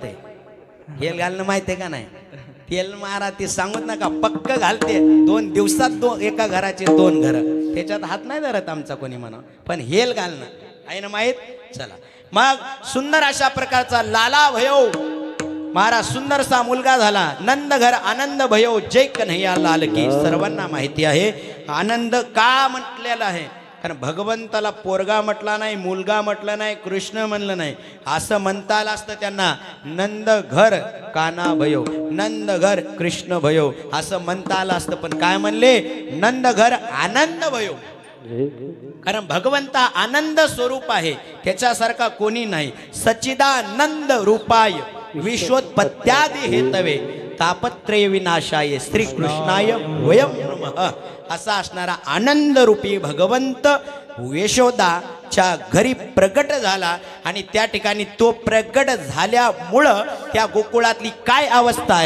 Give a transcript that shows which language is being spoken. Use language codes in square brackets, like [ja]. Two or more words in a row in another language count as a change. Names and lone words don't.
[mr] आहे हेल घालणं माहिती आहे का नाही तेल महाराज ते सांगत नका पक्क घालते 2 दिवसात एका घराचे 2 घर त्याच्यात हात नाही धरत आमचा कोणी म्हणा पण हेल घालणं आहे ना माहित चला मग सुंदर अशा प्रकारचा [hi] लाला भयो [mr] महाराज सुंदरसा मुलगा झाला [hi] नंद घर आनंद भयो जय कन्हैया लाल की [mr] सर्वांना माहिती आहे आनंद का म्हटलेला आहे कारण भगवंताला पोरगा म्हटला नाही मुलगा म्हटला नाही कृष्ण म्हणलं नाही असं म्हणता आलं असतं त्यांना [hi] नंद घर काना भयो नंद घर कृष्ण भयो [mr] असं म्हणता आलं असतं पण काय [hi] म्हणले नंद घर आनंद भयो कारण भगवंता आनंद स्वरूप आहे त्याच्यासारखा कोणी नाही [sa] सच्चिदानंद रूपाय विश्वोत्पत्त्यादि हेतवे तापत्रय विनाशाय श्री कृष्णाय वयम नमः [hi] असा असणारा आनंद रूपी भगवंत यशोदाच्या घरी प्रगट झाला आणि त्या ठिकाणी तो प्रगट झाल्यामुळं त्या गोकुळातली काय अवस्था आहे